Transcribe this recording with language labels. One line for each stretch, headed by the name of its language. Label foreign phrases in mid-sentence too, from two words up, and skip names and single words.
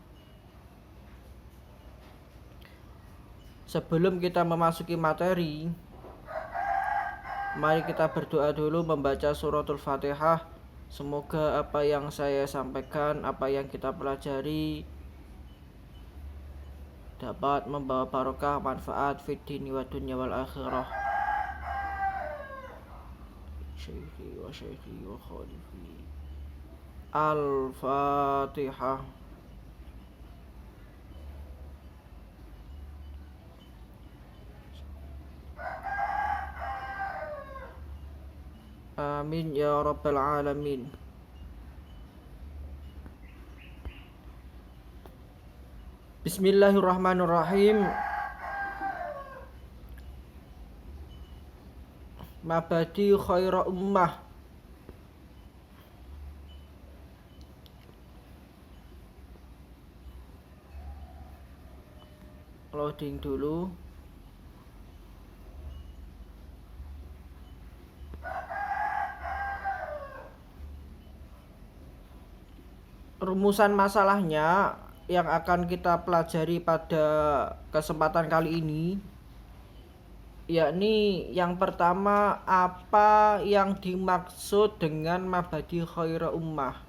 Indonesian: Sebelum kita memasuki materi, mari kita berdoa dulu membaca suratul Fatihah. Semoga apa yang saya sampaikan, apa yang kita pelajari dapat membawa barokah, manfaat
Arabic: في الدين والدنيا والآخرة. شيخي وخليفي. الفاتحة. آمين يا رب العالمين. بسم الله الرحمن الرحيم. مبادئ خير أمة.
Indonesian: Loading dulu. Rumusan masalahnya yang akan kita pelajari pada kesempatan kali ini, yakni yang pertama, apa yang dimaksud dengan
Arabic: مبادئ خير أمة.